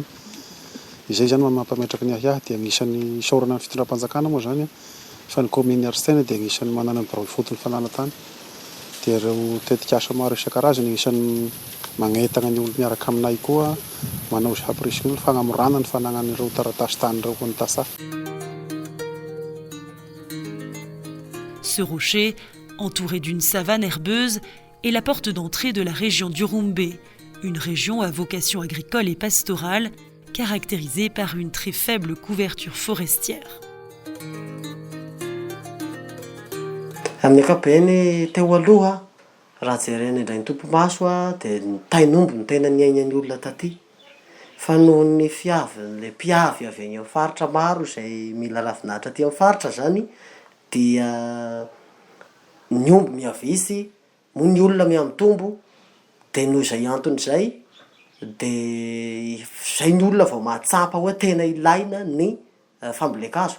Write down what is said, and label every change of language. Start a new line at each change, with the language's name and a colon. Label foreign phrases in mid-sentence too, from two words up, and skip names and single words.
Malagasy: Izay zany mampametraka ny hiahy dia agnisan'ny saorana ny fitondram-panjakana moa zany fa ny commune Yarintsén dia agnisan'ny manana ny birao fotony fanana tany. Dia ireo tetikasa maro isan-karazany agnisan'ny magnetana ny olo miaraka aminay koa manao izay hampirisiny olo fagnamorana ny fanagnan'ireo taratasy tany ireo ny tasafa.
French: Ce rocher, entouré d'une savane herbeuse, est la porte d'entrée de la région d'Urumbé, une région à vocation agricole et pastorale, caractérisée par une très faible couverture forestière.
Malagasy: Amin'ny ankapobeny teo aloha raha jerena indray ny tompo-maso dia ny tainombo ny tena niainan'ny olona taty. Fa noho ny fiavin'le mpiavy avy any amin'ny faritra maro izay mila ravinahitra aty amin'ny faritra zany dia ny omby miavitsy, moa ny olona miamitombo dia noho izay antony izay dia izay ny olona vao mahatsapa hoe tena ilaina ny fambolekazo.